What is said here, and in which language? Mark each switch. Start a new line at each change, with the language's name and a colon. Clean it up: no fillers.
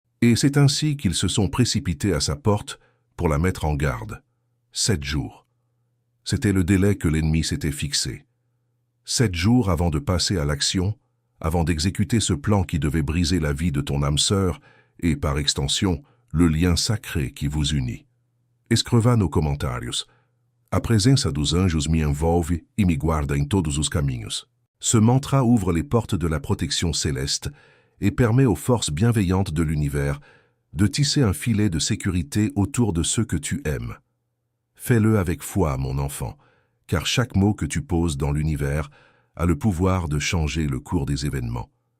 French: Et c'est ainsi qu'ils se sont précipités à sa porte pour la mettre en garde. 7 jours. C'était le délai que l'ennemi s'était fixé. 7 jours avant de passer à l'action, avant d'exécuter ce plan qui devait briser la vie de ton âme sœur et, par extension, le lien sacré qui vous unit.
Portuguese: Escreva nos comentários. A presença dos anjos me envolve e me guarda em todos os caminhos.
French: Ce mantra ouvre les portes de la protection céleste et permet aux forces bienveillantes de l'univers de tisser un filet de sécurité autour de ceux que tu aimes. Fais-le avec foi, mon enfant, car chaque mot que tu poses dans l'univers a le pouvoir de changer le cours des événements.